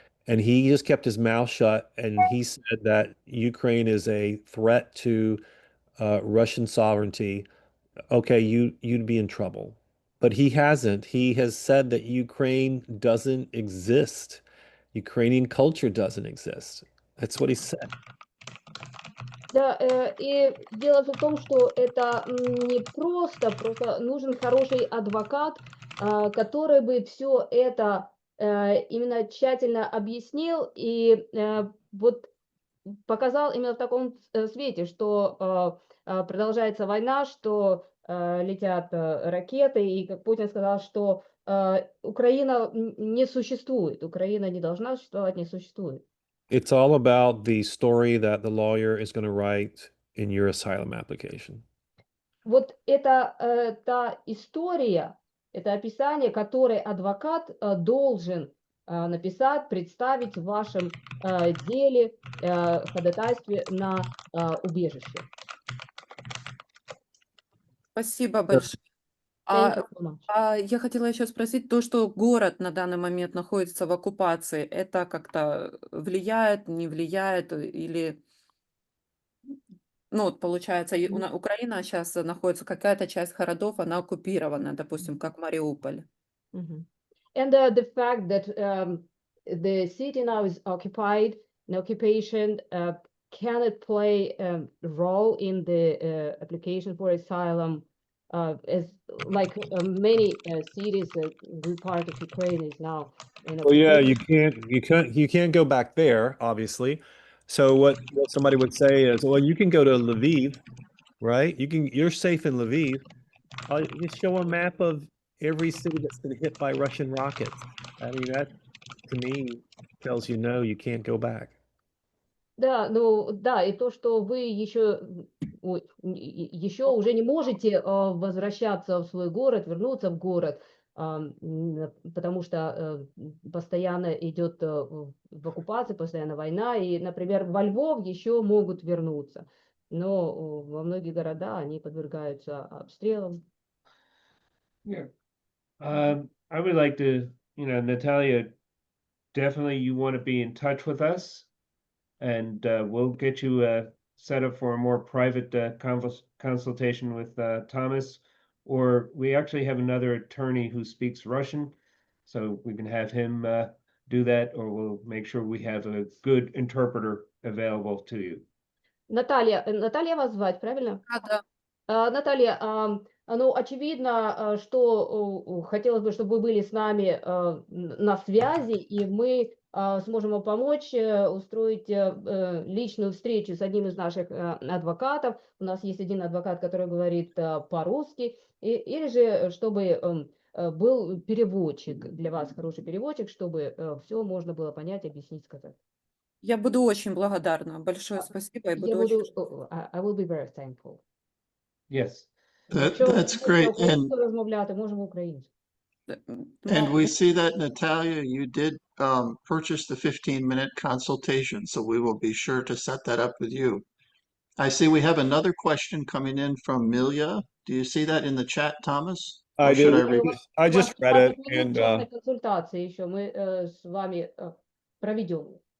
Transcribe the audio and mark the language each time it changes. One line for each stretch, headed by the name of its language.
English: and he just kept his mouth shut, and he said that Ukraine is a threat to Russian sovereignty, okay, you'd be in trouble. But he hasn't. He has said that Ukraine doesn't exist. Ukrainian culture doesn't exist. That's what he said.
Russian: Да, и дело в том, что это не просто нужен хороший адвокат, который бы все это именно тщательно объяснил и вот показал именно в таком свете, что продолжается война, что летят ракеты, и как Путин сказал, что Украина не существует, Украина не должна существовать, не существует.
English: It's all about the story that the lawyer is going to write in your asylum application.
Russian: Вот это та история, это описание, которое адвокат должен написать, представить в вашем деле, ходатайстве на убежище. Спасибо большое.
English: Thank
Russian: А,
English: you so much.
Russian: я хотела еще спросить, то, что город на данный момент находится в оккупации, это как-то влияет, не влияет, или, ну, вот получается, Украина сейчас находится, какая-то часть городов, она оккупирована, допустим, как Мариуполь. Mhm.
English: And the fact that the city now is occupied, an occupation cannot play a role in the application for asylum, as like many cities, part of Ukraine is now in Well, yeah, occupation. you can't go back there, obviously. So what somebody would say is, well, you can go to Lviv, right? You're safe in Lviv. You show a map of every city that's been hit by Russian rockets. I mean, that to me tells you no, you can't go back.
Russian: Да, ну да, и то, что вы еще, еще уже не можете возвращаться в свой город, вернуться в город, потому что постоянно идет в оккупации, постоянно война, и, например, во Львов еще могут вернуться, но во многие города они подвергаются обстрелам.
English: Yeah. I would like to, Natalia, definitely you want to be in touch with us, and we'll get you set up for a more private consultation with Thomas, or we actually have another attorney who speaks Russian, so we can have him do that, or we'll make sure we have a good interpreter available to you.
Russian: Наталья вас звать, правильно? Да. Наталья, ну, очевидно, что хотелось бы, чтобы вы были с нами на связи, и мы сможем вам помочь устроить личную встречу с одним из наших адвокатов. У нас есть один адвокат, который говорит по-русски, или же чтобы был переводчик для вас, хороший переводчик, чтобы все можно было понять, объяснить, сказать. Я буду очень благодарна. Большое спасибо. Я буду,
English: I will be very thankful. Yes. That's great. And
Ukrainian: розмовляти, можемо українською.
English: we see that, Natalia, you did purchase the 15-minute consultation, so we will be sure to set that up with you. I see we have another question coming in from Milya. Do you see that in the chat, Thomas? I Or should do. I read it? I just read it,
Russian: 20 минут
English: and
Russian: частной консультации еще мы с вами проведем.